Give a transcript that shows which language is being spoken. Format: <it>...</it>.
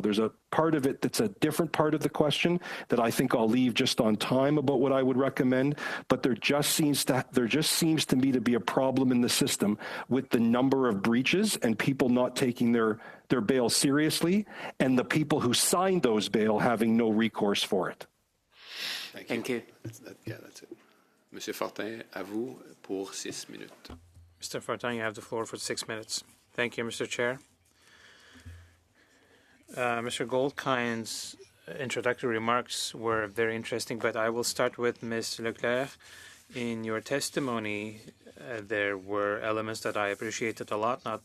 <en>There's a part of it that's a different part of the question that I think I'll leave just on time about what I would recommend, but there just seems to me to be a problem in the system with the number of breaches and people not taking their bail seriously, and the people who signed those bail having no recourse for it. Thank you. That's it.</en> <fr>Monsieur Fortin, à vous pour 6 minutes.</fr> <en>Mr. Fortin, you have the floor for 6 minutes. Thank you, Mr. Chair. Mr. Goldkind's introductory remarks were very interesting, but I will start with Ms. Leclerc. In your testimony, there were elements that I appreciated a lot.</en>